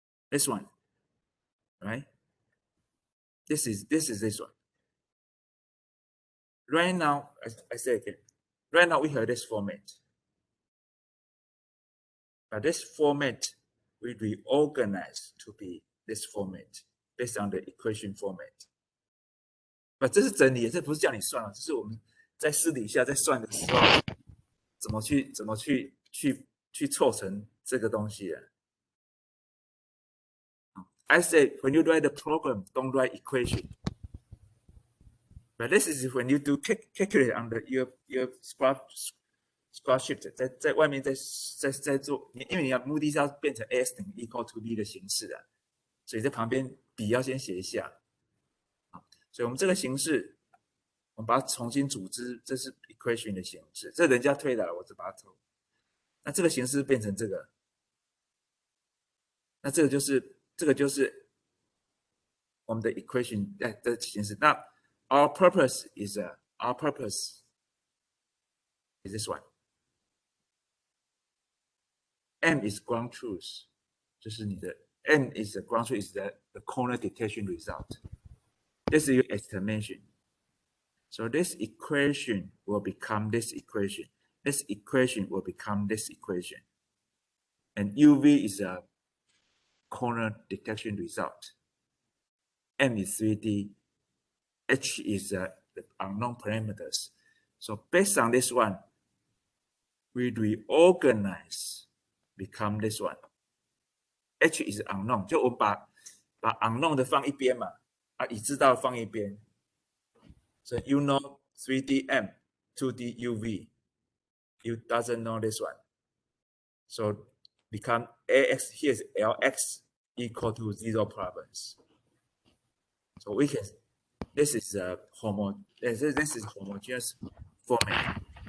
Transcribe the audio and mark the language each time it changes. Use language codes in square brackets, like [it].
[en] This one, right? This is this one. Right now, I say again. Right now we have this format. But this format we reorganize to be this format based on the equation format. [zh] But 这是整理，这不是叫你算了，这是我们在私底下在算的时候，怎么去凑成这个东西的。 [en] I say when you write the program, don't write equation. [zh] But this is when you do calculate on your spreadsheet，在外面在做，因为你要目的是要变成 x 等于 equal to b 的形式的，所以在旁边笔要先写一下。所以我们这个形式，我们把它重新组织，这是 equation 的形式，这人家推的，我只把它偷。那这个形式变成这个，那这个就是我们的 equation 的形式。 [en] 那 our purpose is this one. M is ground truth，就是你的 M is the ground truth is the corner detection result. This is your estimation. So this equation will become this equation. This equation will become this equation. And UV is a corner detection result. M is 3D. H is the unknown parameters. So based on this one, we reorganize, become this one. H is unknown. [zh] 就我们把 unknown 的放一边嘛，已知道放一边。 [en] So you know 3D M, 2D UV. You doesn't know this one. So become AX, here's LX equal to 0 problems. So we can, this is homogeneous format.